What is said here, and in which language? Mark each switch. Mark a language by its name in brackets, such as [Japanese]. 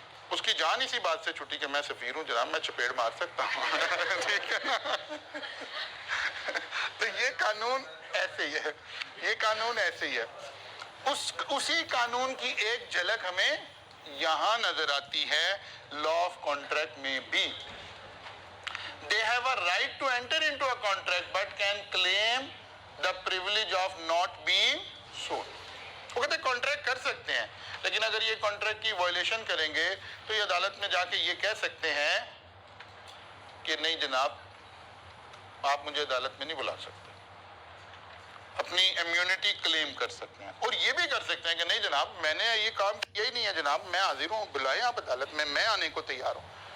[Urdu] اس کی جان اسی بات سے چھٹی کہ میں سفیر ہوں جناب, میں چپیڑ مار سکتا ہوں. ٹھیک ہے نا. تو یہ قانون ایسے ہی ہے, یہ قانون ایسے ہی ہے. اسی قانون کی ایک جھلک ہمیں یہاں نظر آتی ہے لا آف کانٹریکٹ میں بھی. [English] They have a right to enter into a contract but can claim the privilege of not being sued. [Urdu] وہ کہتے ہیں کانٹریکٹ کر سکتے ہیں, لیکن اگر یہ کانٹریکٹ کی وائلیشن کریں گے تو یہ عدالت میں جا کے یہ کہہ سکتے ہیں کہ نہیں جناب آپ مجھے عدالت میں نہیں بلا سکتے. اپنی امیونٹی کلیم کر سکتے ہیں. اور یہ بھی کر سکتے ہیں کہ نہیں جناب میں نے یہ کام کیا ہی نہیں ہے جناب, میں حاضر ہوں, بلائیں آپ عدالت میں آنے کو تیار ہوں.